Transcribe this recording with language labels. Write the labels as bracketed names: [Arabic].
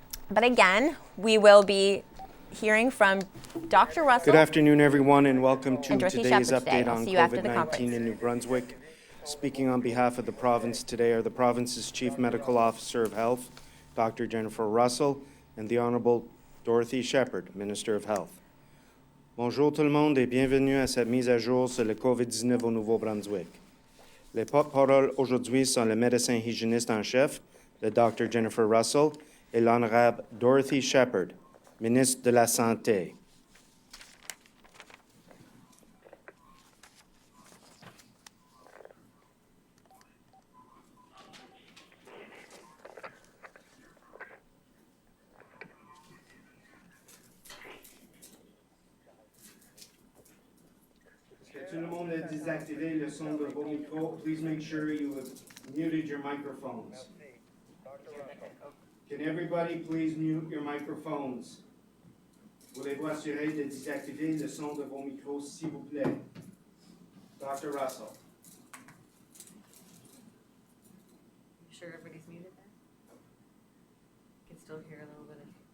[English] But again, we will be hearing from Dr. Russell. Good afternoon, everyone, and welcome to today's Shephard update today. on COVID-19 in New Brunswick. Speaking on behalf of the province today are the province's Chief Medical Officer of Health, Dr. Jennifer Russell, and the Honourable Dorothy Shephard, Minister of Health. [French] Bonjour tout le monde et bienvenue à cette mise à jour sur le COVID-19 au Nouveau-Brunswick. Les porte-paroles aujourd'hui sont le médecin hygiéniste en chef, le Dr. Jennifer Russell, et l'Honorable Dorothy Shephard, Ministre de la Santé. Tout le monde a désactivé le son de vos micros. [English] Please make sure you have muted your microphones. Can everybody please mute your microphones? [French] Voulez-vous assurer de désactiver le son de vos micros, s'il vous plaît? [English] Dr. Russell. You sure everybody's muted there? You can still hear a little bit of...